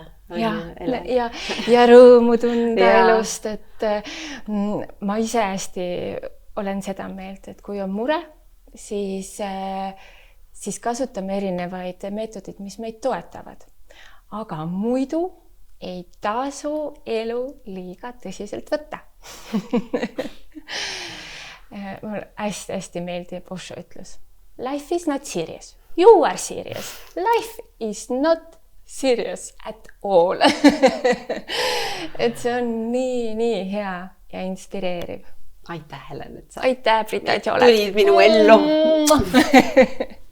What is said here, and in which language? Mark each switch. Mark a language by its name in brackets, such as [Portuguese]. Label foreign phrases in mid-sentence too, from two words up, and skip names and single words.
[Estonian] Ja rõõmu tunda elust, et ma ise hästi olen seda meelt, et kui on mure, siis kasutame erinevaid meetodid, mis meid toetavad. Aga muidu ei tasu elu liiga tõsiselt võtta. Mulle hästi meeldib Osho ütlus. [English] Life is not serious. You are serious. Life is not serious at all. [Estonian] Et see on nii hea ja inspireeriv. Aitäh, Helen, et sa Aitäh, Brita, et sa oled. Tulid minu ellu.